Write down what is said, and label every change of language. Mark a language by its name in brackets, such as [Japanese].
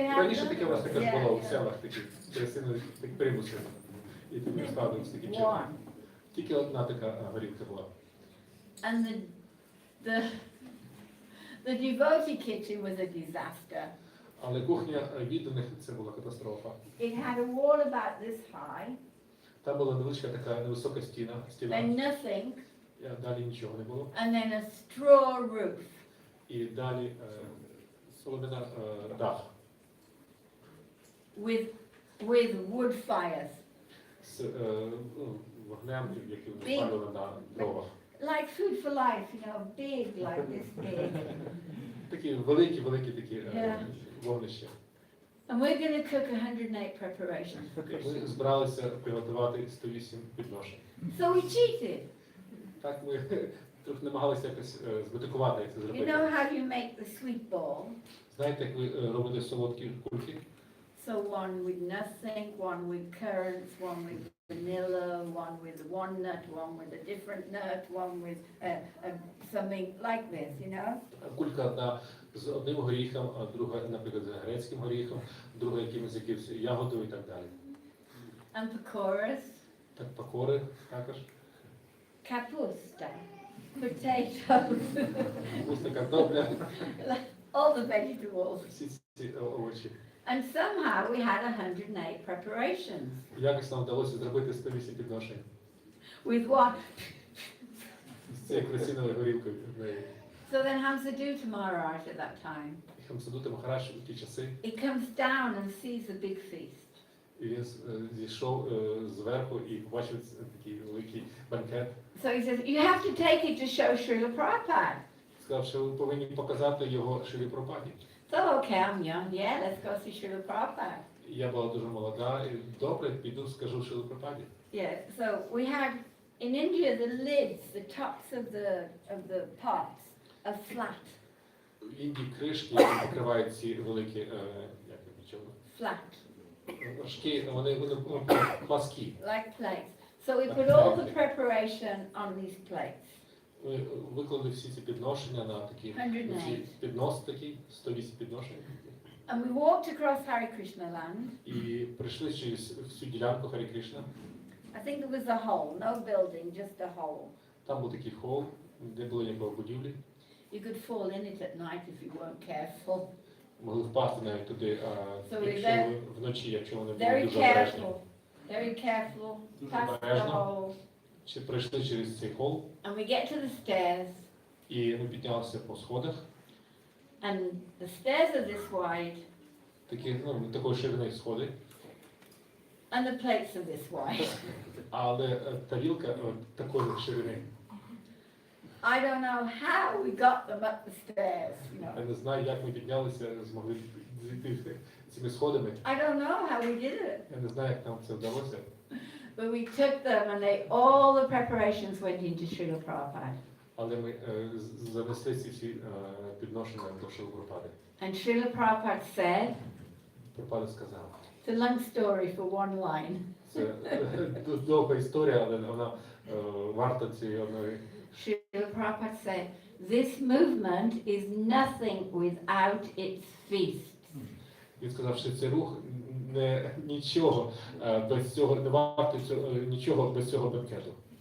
[Ukrainian] Раніше таке у нас також було в селах, такі керосини, такі примуси. І тоді розпалювалися такі чином. Тільки одна така горілка була. [English] And the devotee kitchen was a disaster. [Ukrainian] Але кухня відданих це була катастрофа. [English] It had a wall about this high, [Ukrainian] Там була невеличка така невисока стіна, [English] then nothing, [Ukrainian] далі нічого не було. [English] and then a straw roof. [Ukrainian] І далі солом'яна дах [English] With wood fires, [Ukrainian] з вогнем, який вони спалювали на дровах. [English] like food for life, you know, big, like this big. [Ukrainian] Такі великі такі вогнища. [English] And we're going to cook 108 preparations. [Ukrainian] Ми збиралися приготувати 108 підношень. [English] So we cheated. [Ukrainian] Так ми трохи намагалися якось зметикувати, як це [English] You [Ukrainian] зробити. [English] know how you make the sweet ball? [Ukrainian] Знаєте, як ви робите солодкі кульки? [English] So one with nothing, one with currants, one with vanilla, one with one nut, one with a different nut, one with something like this, you know? [Ukrainian] Кулька одна з одним горіхом, а друга, наприклад, з грецьким горіхом, друга якимось ягодою і так далі. [English] And pakoras, [Ukrainian] Так, пакори також. [English] kapusta, potatoes, [Ukrainian] Капуста, картопля, [English] all the vegetables. [Ukrainian] всі ці овочі. [English] And somehow we had 108 preparations. [Ukrainian] Якось нам вдалося зробити 108 підношень [English] With what? [Ukrainian] з цією красивою горілкою. [English] So then Hamza do Maharaj at that time. [Ukrainian] Хамсадута Махарадж у ті часи, [English] He comes down and sees a big feast. [Ukrainian] і він зійшов зверху і побачив такий великий банкет. [English] So he says, you have to take it to show Srila Prabhupada. [Ukrainian] Сказав, що ви повинні показати його Шрілі Прабхупаді. [English] So okay, I'm young, yeah, let's go see Srila Prabhupada. [Ukrainian] Я була дуже молода, і добре, піду, скажу Шрілі Прабхупаді. [English] Yeah, so we had, in India, the lids, the tops of the pots are flat. [Ukrainian] В Індії кришки, які покривають ці великі, як нічого, [English] Flat, [Ukrainian] важкі, вони пласкі. [English] like plates. So we put all the preparation on these plates. [Ukrainian] Ми виклали всі ці підношення на такі [English] 108. [Ukrainian] піднос такий, 108 підношень. [English] And we walked across Hare Krishna land. [Ukrainian] І прийшли через всю ділянку Харі Кришна. [English] I think it was a hole, no building, just a hole. [Ukrainian] Там був такий хол, де були ніякої будівлі. [English] You could fall in it at night if you weren't careful. [Ukrainian] Могли впасти навіть туди, [English] So [Ukrainian] якщо ви вночі, якщо вони були [English] Very [Ukrainian] дуже обережні. [English] careful, very careful, past the hole. [Ukrainian] Чи прийшли через цей хол, [English] And we get to the stairs, [Ukrainian] і ми піднялися по сходах. [English] and the stairs are this wide, [Ukrainian] Такі, такої ширини сходи, [English] and the plates are this wide. [Ukrainian] але тарілка такої ширини. [English] I don't know how we got them up the stairs, you know. [Ukrainian] Я не знаю, як ми піднялися, змогли зійти цими сходами. [English] I don't know how we did it. [Ukrainian] Я не знаю, як нам це вдалося. [English] But we took them and all the preparations went into Srila Prabhupada. [Ukrainian] Але ми занесли ці всі підношення до Шрілі Прабхупади. [English] And Srila Prabhupada said, [Ukrainian] Прабхупада сказав. [English] it's a long story for one line. [Ukrainian] Це довга історія, але вона варта цієї одної. [English] Srila Prabhupada said, this movement is nothing without its feasts. [Ukrainian] Він сказав, що цей рух нічого без цього, не варто нічого без цього бенкету.